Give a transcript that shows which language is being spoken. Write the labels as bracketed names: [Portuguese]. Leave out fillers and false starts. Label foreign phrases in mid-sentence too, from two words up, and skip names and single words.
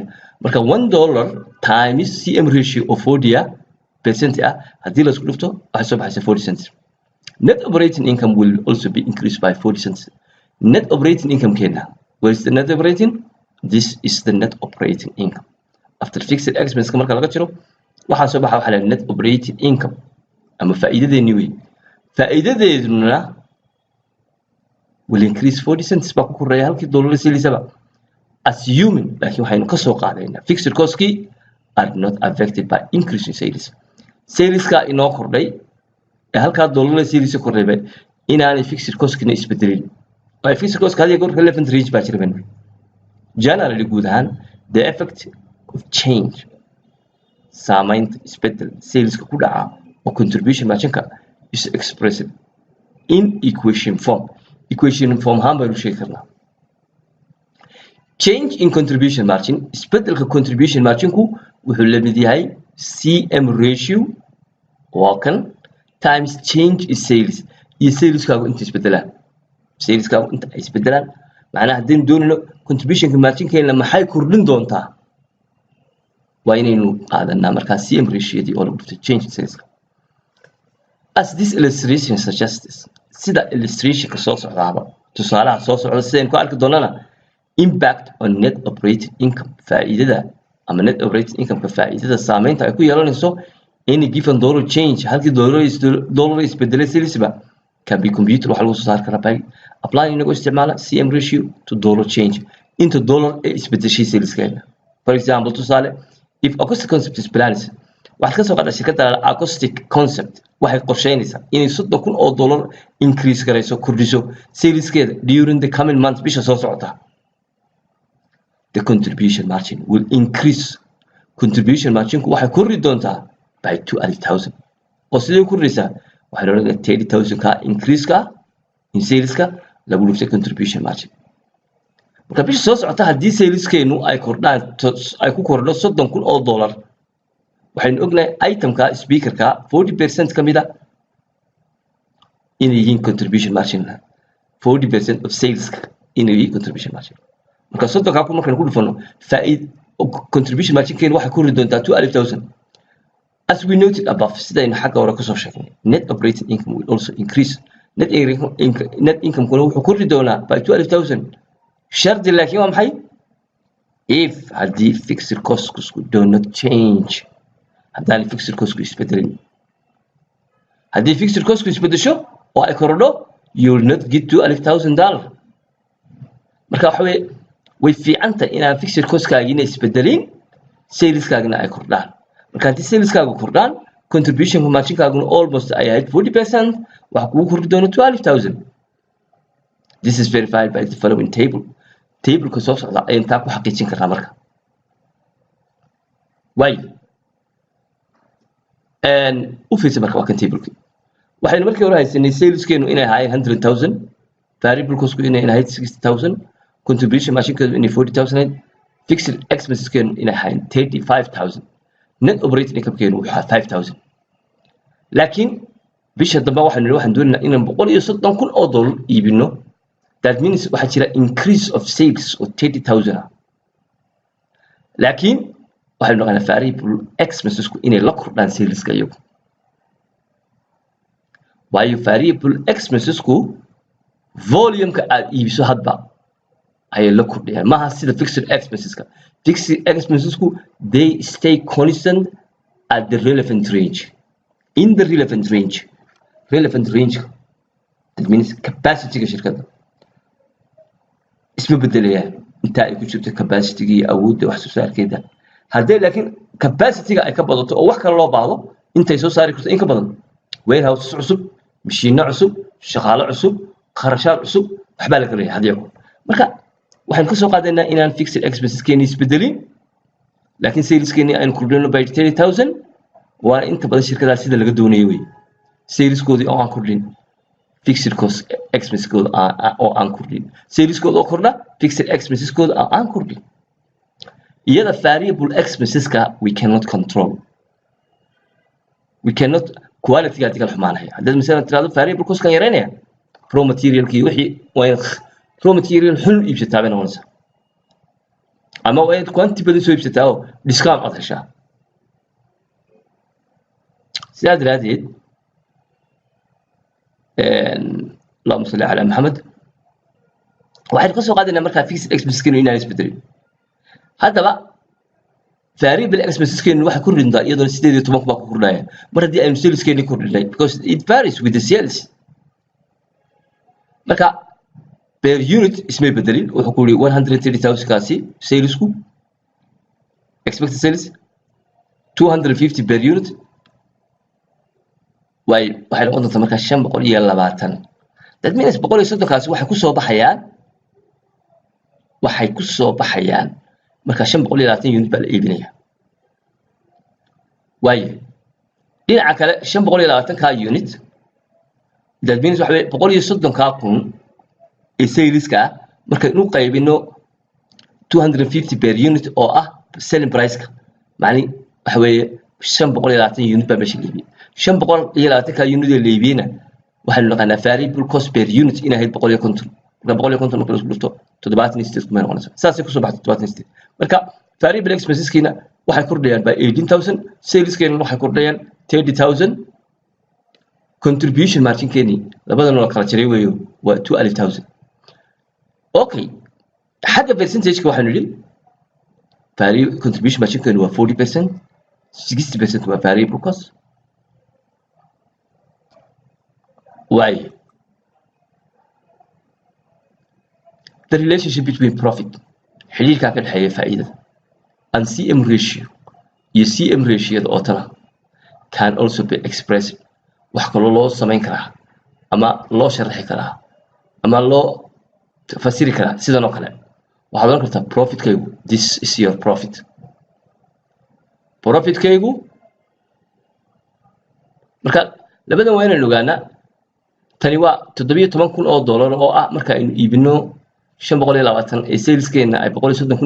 [Somali] marka $1 [English] times CM ratio of 40% [Somali] hadii la isku dhufto waxa soo baxaysa 40 cents. [English] net operating income will also be increased by 40 cents. net operating income keena where is the net operating? This is the net operating income after fixed expenses [Somali] marka laga jiro waxa soo baxa waxa la [English] net operating income [Somali] ama faa'iidadeeni way faa'iidadeeduna [English] will increase 40 cents [Somali] baa ku koreeya halkii dollar silisaba assuming laakiin waxaynu ka soo qaadaynaa [English] fixed cost- [Somali] kii [English] are not affected by [Somali] increase in saleska inoo kordhay ee halkaa dollar silisa kordhayba inaanay [English] fixed cost- [Somali] kina isbedelin ay [English] fixed cost [Somali] hadii goor [English] relevant range [Somali] baa jira generally guud ahaan [English] the effect of change [Somali] saamaynta isbedel saleska ku dhaca oo [English] contribution margin- [Somali] ka [English] is expressed in equation form [Somali] ahaan baynu sheegi karnaa [English] change in contribution margin [Somali] isbedelka [English] contribution margin- [Somali] ku wuxuu la mid yahay [English] CM ratio [Somali] waa kan [English] times change in sales [Somali] iyo saleskaagu inta isbedelaan macnaha haddaynu doonayno contributionka margin-keena maxay kordhin doontaa waa inaynu qaadanaa markaa [English] CM ratio- [Somali] dii oo lagu dhuftay [English] change in sales as this illustration suggests [Somali] sida illustrationka soo socdaaba tusaalaha soo socda sidaynu ku arki doonana [English] impact on net operating income [Somali] faa'iidada ama [English] net operating income- [Somali] ka faa'iidada saamaynta ay ku yeelanayso [English] any given dollar change [Somali] halkii dollar isbedelay salesba [English] can be computed [Somali] waxa lagu soo saari karaa [English] by applying [Somali] inagoo isticmaala [English] CM ratio to dollar change into dollar [Somali] ee isbedeshay saleskeena [English] for example [Somali] tusaale [English] if acoustic concept is planned [Somali] waxaad ka soo qaaddaa shirkadda acoustic concept waxay qorsheynaysaa inay $30,000 increase garayso kordhiso saleskeeda [English] during the coming month [Somali] bisha soo socota [English] the contribution margin will increase contribution margin- [Somali] ku waxay kordhi doontaa [English] by 2,000 [Somali] oo sidee kordhaysaa waxay leedahay 30,000 ka increase-ka in saleska lagu dhuftay [English] contribution margin [Somali] marka bisha soo socota haddii saleskeenu ay kordhaan ay ku kordho $30,000 waxaynu ognahay itemka speakerka 40% ka mida inay yihiin [English] contribution margin 40% of sales [Somali] inay yihiin [English] contribution margin [Somali] marka $30,000 ku markaan ku dhufano [English] contribution margin- [Somali] keena waxay kordhi doontaa 2,000 [English] as we noted above [Somali] sidaynu xagga hore kasoo sheegnay [English] net operating income will also increase net income- [Somali] kuna wuxuu kordhi doonaa [English] by 12,000 [Somali] shardi laakiin waa maxay if haddii [English] fixed costs do not change [Somali] haddaan [English] fixed costs [Somali] isbedelin haddii [English] fixed costs [Somali] isbedesho oo ay kordho [English] you will not get $12,000 [Somali] marka waxa way fiicantahay inaan [English] fixed costs- [Somali] kaagina isbedelin saleskaagina ay kordhaan marka haddii saleskaagu kordhaan [English] contribution margin- [Somali] kaaguna almost ay ahayd 40% waxa kugu kordhi doona 12,000 [English] this is verified by the following [Somali] table-ka soo socda ayaan taa ku xaqiijin karnaa marka u fiirsa marka waa kan table-ki waxaynu markii hore haysanay saleskeenu inay ahaayeen 100,000 variable cost-ku inay ahayd 60,000 [English] contribution margin- [Somali] keedu inay 40,000 [English] fixed expenses- [Somali] keenu inay ahaayeen 35,000 [English] net operating income- [Somali] keenu wuxuu ahaa 5,000 laakiin bisha dambe waxaan doonaynaa inaan $130,000 iibino [English] that means [Somali] waxaa jira [English] increase of sales [Somali] oo 30,000 laakiin waxaynu naqaanaa [English] variable expenses- [Somali] ku inay la kordhaan saleska iyagu waayo [English] variable expenses- [Somali] ku volume-ka aad iibiso hadba ayay la kordhayaan maaha sida [English] fixed expenses- [Somali] ka [English] fixed expenses- [Somali] ku [English] they stay constant at the relevant range in the relevant range that means [Somali] capacity-ga shirkadda isma bedelayaan inta ay ku jirto capacity-ga iyo awoodda wax soo saarkeeda haddii laakiin capacity-ga ay ka badato oo wax kale loo baahdo intay soo saari karto in ka badan warehouses cusub mashiino cusub shaqaale cusub kharashaad cusub waxbaa laga leeyahay hadii marka waxaan ka soo qaadaynaa inaan [English] fixed expenses- [Somali] keeni isbedelin laakiin saleskeeni aan kordhino by 30,000 waa inta badan shirkadaha sida laga doonayo wey saleskoodii oo aan kordhin [English] fixed cost expenses- [Somali] kooda oo aan kordhin saleskooda oo kordha [English] fixed expenses- [Somali] kooda oo aan kordhin iyada [English] variable expenses- [Somali] ka [English] we cannot control [Somali] quality-ga adiga xumaanaya haddaad misalan tiraahdo [English] variable cost- [Somali] kan yareynaya [English] raw material- [Somali] kii wixii waa [English] raw material [Somali] xun iibsataa bay noqonaysaa ama waa inaad quantity badan soo iibsataa oo discount aad heshaa sidaa daraadeed [Arabic] اللهم صل على محمد [Somali] waxaan ka soo qaadinaa markaa [English] fixed expenses- [Somali] keenu inaan isbedelin haddaba [English] variable expenses [Somali] keenu waxa ku rinda iyadoo 18 baa ku kordhaya mar hadii aynu sales keenu kordhinay [English] because it varies with the sales [Somali] marka [English] per unit [Somali] ismay bedelin wuxuu ku yiri 130,000 kaasi salesku [English] expected sales 250 per unit [Somali] waxay noqon doontaa marka 520 [English] that means [Somali] 130 kaasi waxay ku soo baxayaan marka 520 unit baa la iibinaya dhinaca kale 520 ka unit [English] that means [Somali] waxa 130 ka kun ee saleska marka inuu qaybino [English] 250 per unit [Somali] oo ah [English] selling price [Somali] ka macni waxa weeye 520 unit baa meesha la iibiyay 520 ka unit ee la iibiyana waxaan naqaanaa [English] variable cost per unit [Somali] in ahayd 150 marka la isku dhufto 78 kuma noqonayso saasay ku soo baxday 78 marka variable expenses kiina waxay kordhayaan by 18000 sales kiina waxay kordhayaan 30000 [English] contribution margin [Somali] keeni labadana la kala jiray weeyo waa 2000 okay xagga percentage ka waxaan nidhi [English] variable contribution margin [Somali] keeni waa 40% 60% waa [English] variable cost the relationship between profit [Somali] xiriirka ka dhaxeeya faa'iidada [English] and CM ratio [Somali] iyo [English] CM ratio [Somali] oo tala [English] can also be expressed [Somali] wax kale loo sameyn karaa ama loo sharaxi karaa ama loo fasiri karaa sidan oo kale waxaad oran kartaa profit kaygu [English] this is your profit [Somali] kaygu marka labadan waa inaan ogaanaa tani waa $17,000 oo ah marka aynu iibino 520 ee sales keena ay 130